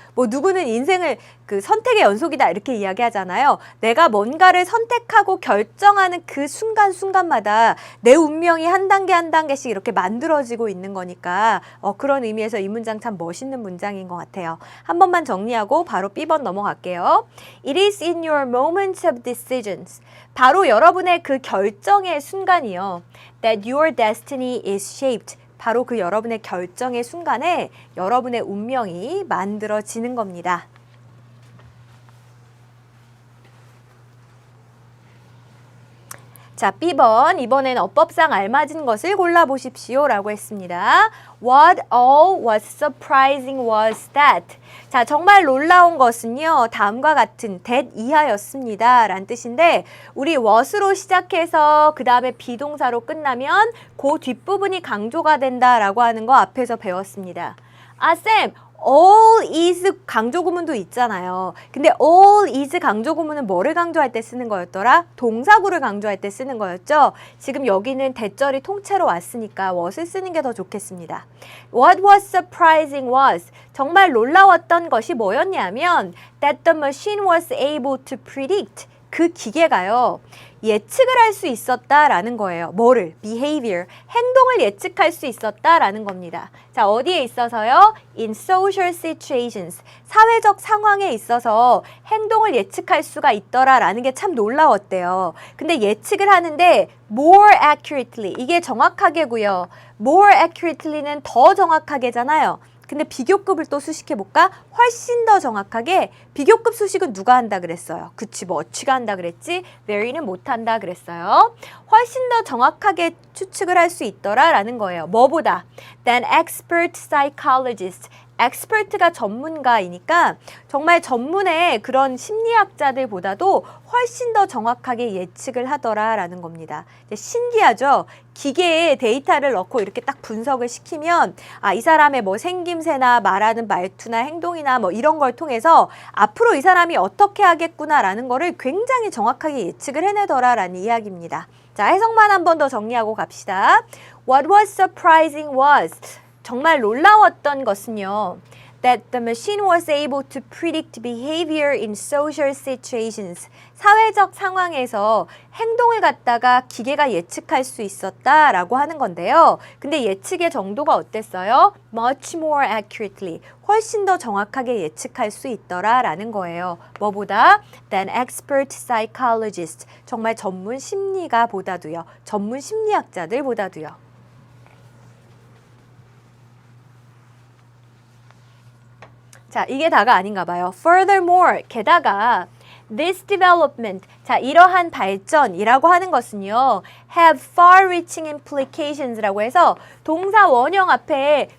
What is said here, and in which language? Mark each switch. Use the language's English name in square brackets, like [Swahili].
[Korean] 뭐 누구는 인생을 선택의 연속이다 이렇게 이야기하잖아요. 내가 뭔가를 선택하고 결정하는 그 순간순간마다 내 운명이 한 단계 한 단계씩 이렇게 만들어지고 있는 거니까 그런 의미에서 이 문장 참 멋있는 문장인 것 같아요. 한 번만 정리하고 바로 B번 넘어갈게요. [English] It is in your moments of decisions. [Korean] 바로 여러분의 그 결정의 순간이요. [English] That your destiny is shaped. [Korean] 바로 그 여러분의 결정의 순간에 여러분의 운명이 만들어지는 겁니다. 자, B번, 이번엔 어법상 알맞은 것을 골라보십시오 라고 했습니다. [English] What all was surprising was that. [Korean] 자, 정말 놀라운 것은요, 다음과 같은 that 이하였습니다 라는 뜻인데 우리 what으로 시작해서 그 다음에 비동사로 끝나면 그 뒷부분이 강조가 된다라고 하는 거 앞에서 배웠습니다. 아, 쌤! all is 강조 구문도 있잖아요. 근데 all is 강조 구문은 뭐를 강조할 때 쓰는 거였더라? 동사구를 강조할 때 쓰는 거였죠. 지금 여기는 대절이 통째로 왔으니까 what을 쓰는 게 더 좋겠습니다. [English] What was surprising was [Korean] 정말 놀라웠던 것이 뭐였냐면 [English] that the machine was able to predict [Korean] 그 기계가요. 예측을 할 수 있었다라는 거예요. 뭐를? behavior, 행동을 예측할 수 있었다라는 겁니다. 자, 어디에 있어서요? [English] in social situations, [Korean] 사회적 상황에 있어서 행동을 예측할 수가 있더라라는 게 참 놀라웠대요. 근데 예측을 하는데 [English] more accurately, [Korean] 이게 정확하게고요. [English] more accurately [Korean] 는 더 정확하게잖아요. 근데 비교급을 또 수식해볼까? 훨씬 더 정확하게 비교급 수식은 누가 한다 그랬어요? 그치, 뭐 어치가 한다 그랬지? very는 못한다 그랬어요. 훨씬 더 정확하게 추측을 할 수 있더라라는 거예요. 뭐보다? [English] than expert psychologists. [Korean] expert가 전문가이니까 정말 전문의 그런 심리학자들보다도 훨씬 더 정확하게 예측을 하더라라는 겁니다. 신기하죠? 기계에 데이터를 넣고 이렇게 딱 분석을 시키면 이 사람의 뭐 생김새나 말하는 말투나 행동이나 뭐 이런 걸 통해서 앞으로 이 사람이 어떻게 하겠구나라는 거를 굉장히 정확하게 예측을 해내더라라는 이야기입니다. 자, 해석만 한 번 더 정리하고 갑시다. [English] What was surprising was [Korean] 정말 놀라웠던 것은요. [English] That the machine was able to predict behavior in social situations. [Korean] 사회적 상황에서 행동을 갖다가 기계가 예측할 수 있었다라고 하는 건데요. 근데 예측의 정도가 어땠어요? [English] Much more accurately. [Korean] 훨씬 더 정확하게 예측할 수 있더라라는 거예요. 뭐보다? [English] Than expert psychologists. [Korean] 정말 전문 심리가보다도요. 전문 심리학자들보다도요. 자, 이게 다가 아닌가 봐요. [English] Furthermore, [Korean] 게다가 [English] this development, [Korean] 자, 이러한 발전이라고 하는 것은요, [English] have far-reaching implications [Korean] 라고 해서 동사 원형 앞에